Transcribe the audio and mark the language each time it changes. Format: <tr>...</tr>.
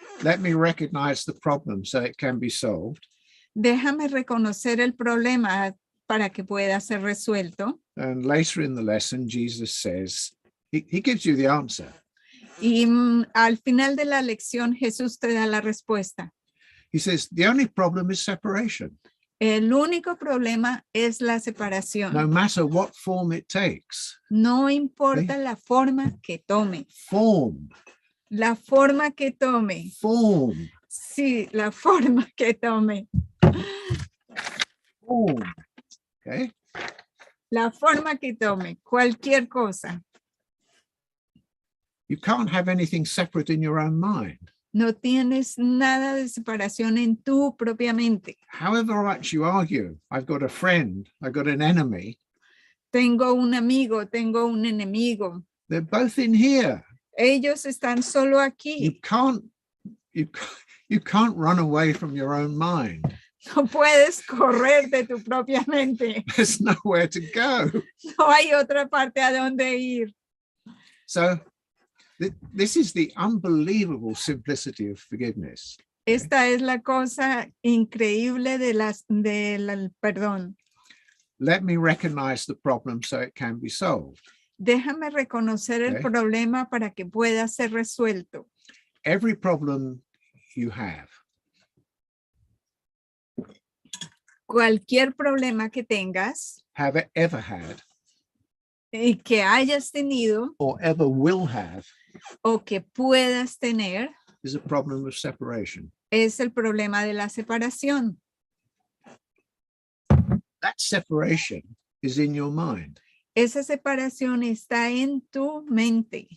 <en>Let me recognize the problem so it can be solved.</en> <es>Déjame reconocer el problema para que pueda ser resuelto.</es> <en>And later in the lesson, Jesus says, he gives you the answer.</en> <es>Y al final de la lección, Jesús te da la respuesta.</es> <en>He says, the only problem is separation.</en> <es>El único problema es la separación.</es> <en>No matter what form it takes.</en> <es>No importa la forma que tome.</es> <en>Form.</en> <es>La forma que tome.</es> <en>Form.</en> <es>Sí, la forma que tome.</es> <en>Form. Okay.</en> <es>La forma que tome. Cualquier cosa.</es> <en>You can't have anything separate in your own mind.</en> <es>No tienes nada de separación en tu propia mente.</es> <en>However much you argue, I've got a friend, I've got an enemy,</en> <es>Tengo un amigo, tengo un enemigo.</es> <en>they're both in here.</en> <es>Ellos están solo</es> <en>You</en> <es>aquí.</es> <en>you can't run away from your own mind.</en> <es>No puedes correr de tu propia mente.</es> <en>There's nowhere to go.</en> <es>No hay otra parte a donde ir.</es> <en>So this is the unbelievable simplicity of forgiveness.</en> <es>Esta es la cosa increíble del perdón.</es> <en>Let me recognize the problem so it can be solved.</en> <es>Déjame reconocer el</es> <en>Okay.</en> <es>problema para que pueda ser resuelto.</es> <en>Every problem you have</en> <es>Cualquier problema que tengas</es> <en>ever had,</en> <es>y que hayas tenido</es> <en>or ever will have,</en> <es>o que puedas tener</es> <en>is a problem of separation.</en> <es>es el problema de la separación.</es> <en>That separation is in your mind,</en> <es>Esa separación está en tu mente,</es>